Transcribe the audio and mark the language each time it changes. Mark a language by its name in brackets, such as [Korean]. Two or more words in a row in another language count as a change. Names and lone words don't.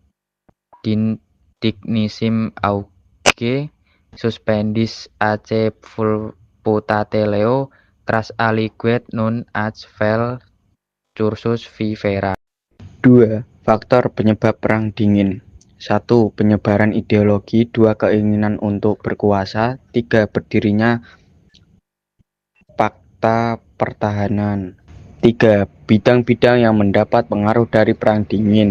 [Indonesian] dignissim auge, suspendis ac vulputate leo, cras aliguet nun ac vel cursus vivera. 2. Faktor penyebab Perang Dingin. 1. Penyebaran ideologi, 2. Keinginan untuk berkuasa, 3. Berdirinya fakta pertahanan. 3. Bidang-bidang yang mendapat pengaruh dari Perang Dingin.